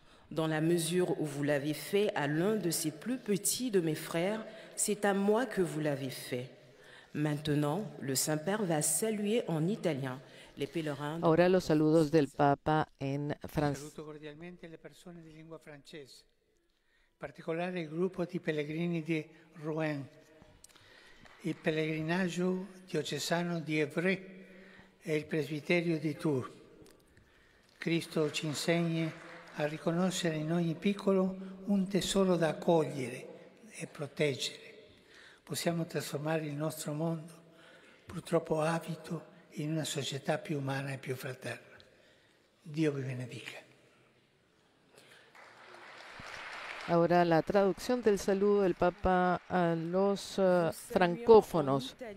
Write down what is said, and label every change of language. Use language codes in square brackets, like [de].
[fr] Dans la mesure où vous l'avez fait à l'un de ces plus petits de mes frères, c'est à moi que vous l'avez fait. Maintenant, le Saint-Père va saluer en italien les pèlerins. [es] Ahora los saludos del Papa en francés. [it] Saluto cordialmente le persone di lingua francese, in particolare il gruppo di pellegrini di Rouen, il pellegrinaggio diocesano di Évreux e il presbiterio di Tours. Cristo ci insegna a riconoscere in ogni piccolo un tesoro da accogliere e proteggere. Possiamo trasformare il nostro mondo, purtroppo avido, in una società più umana e più fraterna. Dio vi benedica. [es] Ahora la traducción del saludo del Papa a los francófonos.